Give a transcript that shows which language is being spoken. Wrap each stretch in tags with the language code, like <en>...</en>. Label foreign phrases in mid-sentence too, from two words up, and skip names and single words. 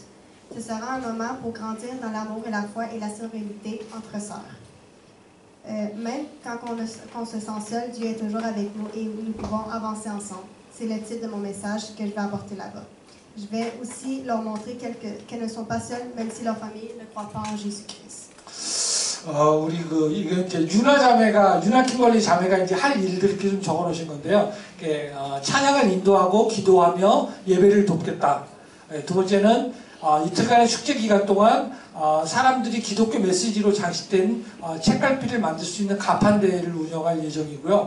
<fr>Ce sera un moment pour grandir dans l'amour et la foi et la sérénité entre sœurs. Même quand on se sent seul, Dieu est toujours avec nous et nous pouvons avancer ensemble. C'est le titre de mon message que je vais apporter là-bas. Je vais aussi leur montrer qu'elles ne sont pas seules, même si leur famille ne croit pas en Jésus-Christ.</fr> <ko>우리 이게 이제 유나 킴벌리 자매가 이제 할 일들 이렇게 좀 적어놓으신 건데요. 찬양을 인도하고 기도하며 예배를 돕겠다. 두 번째는 이틀간의 축제 기간 동안 사람들이 기독교 메시지로 장식된 책갈피를 만들 수 있는 가판대를 운영할 예정이고요.</ko>